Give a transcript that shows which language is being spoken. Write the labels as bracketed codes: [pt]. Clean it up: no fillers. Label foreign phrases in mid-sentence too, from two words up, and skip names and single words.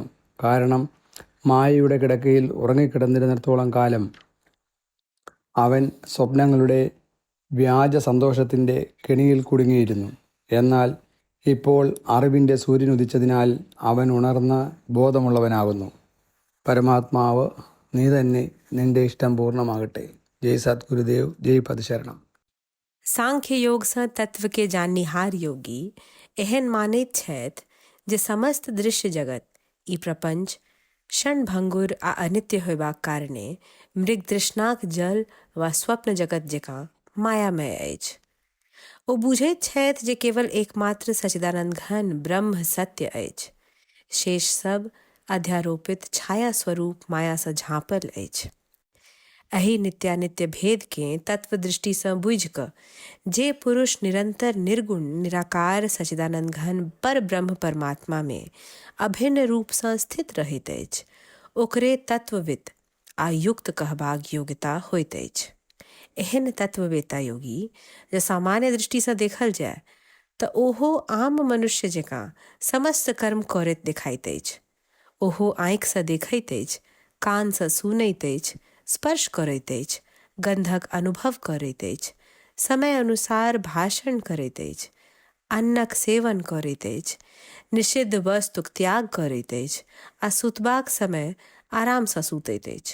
[ml] കാരണം മായയുടെ കിടക്കയിൽ ഉറങ്ങിക്കിടന്നിരുന്നിടത്തോളം കാലം അവൻ സ്വപ്നങ്ങളുടെ വ്യാജ സന്തോഷത്തിൻ്റെ കെണിയിൽ കുടുങ്ങിയിരുന്നു. എന്നാൽ ഇപ്പോൾ അറിവിൻ്റെ സൂര്യൻ ഉദിച്ചതിനാൽ അവൻ ഉണർന്ന് ബോധമുള്ളവനാകുന്നു. പരമാത്മാവ് നീ തന്നെ, നിന്റെ ഇഷ്ടം പൂർണ്ണമാകട്ടെ. ജയ് സദ്ഗുരുദേവ്, ജയ് പദശരണം. [mai] सांख्य योग सँ तत्व के जाननिहार योगी एहन मानैत छथि जे समस्त दृश्य जगत ई प्रपंच क्षणभंगुर आ अनित्य होयबाक कारणे मृग तृष्णाक जल वा स्वप्न जगत जकाँ मायामय अछि। ओ बुझैत छथि जे केवल एकमात्र सच्चिदानंद घन ब्रह्म सत्य अछि। शेष सब अध्यारोपित छाया स्वरूप माया सँ झाँपल अछि। एहि नित्यानित्य भेद के तत्व दृष्टि सँ बुझि कऽ जे पुरुष निरंतर निर्गुण निराकार सच्चिदानंद घन पर ब्रह्म परमात्मा में अभिन्न रूप सँ स्थित रहैत अछि, ओकरे तत्वविद आ युक्त कहबाक योग्यता होइत अछि। एहन तत्ववेता योगी जे सामान्य दृष्टि सँ देखल जाय तऽ ओहो आम मनुष्य जकाँ समस्त कर्म करैत देखाइत अछि। ओहो आँखि सँ देखैत अछि, कान सँ सुनैत अछि, स्पर्श करैत अछि, गंधक अनुभव करैत अछि, समय अनुसार भाषण करैत अछि, अन्नक सेवन करैत अछि, निषिद्ध वस्तुक त्याग करैत अछि आ सुतबाक समय आराम सँ सुतैत अछि।